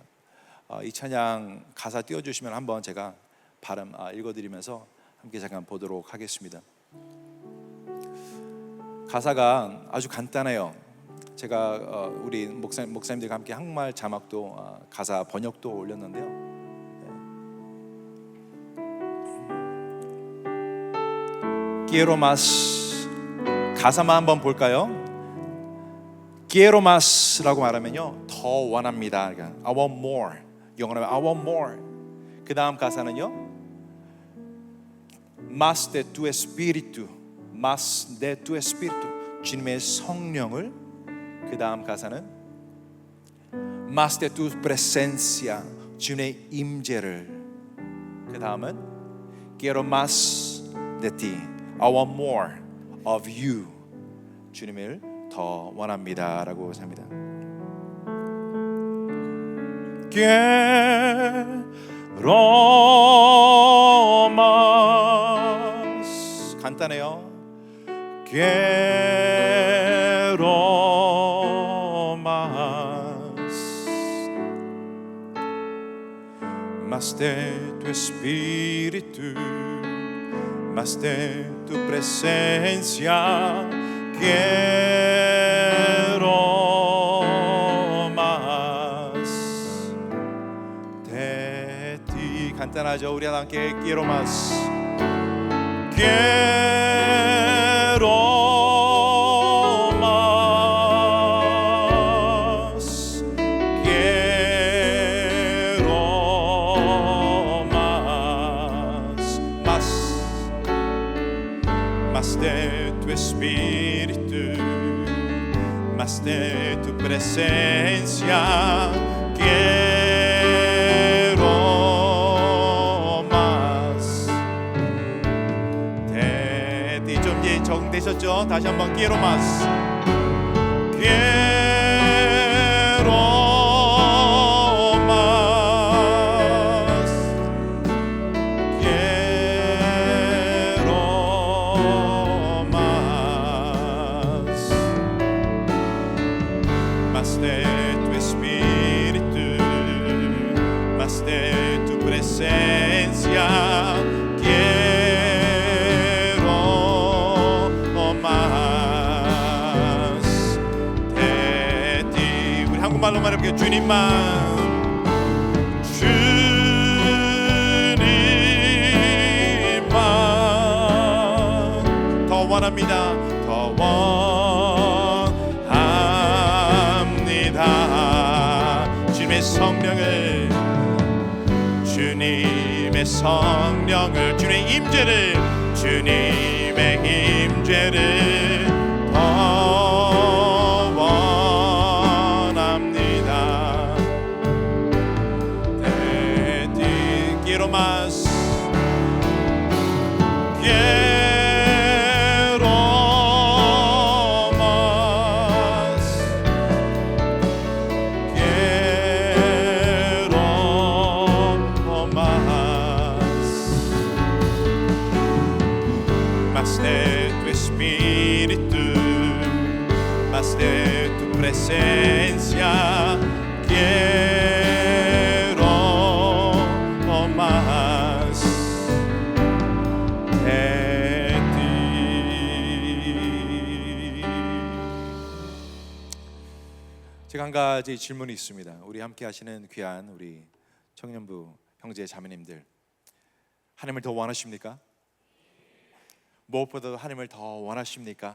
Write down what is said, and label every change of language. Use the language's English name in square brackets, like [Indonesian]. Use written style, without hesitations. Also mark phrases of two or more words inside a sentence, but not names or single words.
[Korean] 이 찬양 가사 띄워주시면 한번 제가 발음 읽어드리면서 함께 잠깐 보도록 하겠습니다. 가사가 아주 간단해요. 제가 우리 목사님들과 함께 한국말 자막도 가사 번역도 올렸는데요. [Spanish] Quiero más [Korean] 가사만 한번 볼까요? [Spanish] quiero más [Korean] 라고 말하면요, 더 원합니다. [English] 그러니까 I want more. 영어로 하면 I want more. [Korean] 그 다음 가사는요, [Spanish] más de tu espíritu, más de tu espíritu. [Korean] 주님의 성령을. 그 다음 가사는 [Spanish] más de tu presencia, [Korean] 주님의 임재를. 그 다음은 [Spanish] quiero más de ti, [English] I want more of you. [Korean] 주님을 더 원합니다라고 합니다. [Spanish] Quiero más. 간단해요. Quiero más, más de tu espíritu, más de tu presencia. Quiero más de ti. [Korean] 간단하죠? 우리 함께 [Spanish] quiero más. Quiero más. Quiero más. Más de tu espíritu, más de tu presencia. Quiero más de ti. [Korean] 좀 이제 적응되셨죠? 다시 한번 [Spanish] quiero más. Quiero más. Quiero más. Más de tu espíritu, más de tu presencia. Quiero más de ti. [Korean] 우리 한국말로 말해볼게요. 주님만, 주님만 더 원합니다. 더 원합니다. 주님의 성령을, 주님의 성령을, 주님의 임재를, 주님의 임재를 더 원합니다. [Spanish] Te quiero más. Quiero más. Quiero más. Más de tu espíritu, más de tu presencia. Quiero más de ti. [Korean] 제가 한 가지 질문이 있습니다. 우리 함께 하시는 귀한 우리 청년부 형제 자매님들, 하나님을 더 원하십니까? 무엇보다도 하나님을 더 원하십니까?